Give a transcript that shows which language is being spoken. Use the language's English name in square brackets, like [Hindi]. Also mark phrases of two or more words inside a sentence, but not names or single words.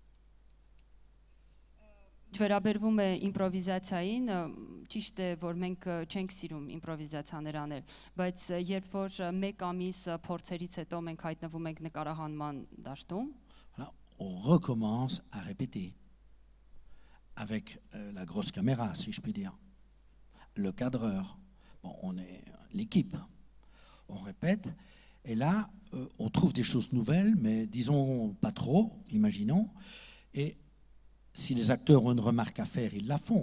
[Armenian] Վերաբերվում է իմպրովիզացիային, ճիշտ է, որ մենք չենք սիրում իմպրովիզացիաներ անել, բայց երբ որ մեկ ամիս փորձերից հետո մենք հայտնվում ենք նկարահանման դաշտում, [French] on recommence à répéter avec la grosse caméra, si je puis dire, le cadreur, bon, on est l'équipe, on répète, et là, on trouve des choses nouvelles, mais disons pas trop, imaginons, et si les acteurs ont une remarque à faire, ils la font.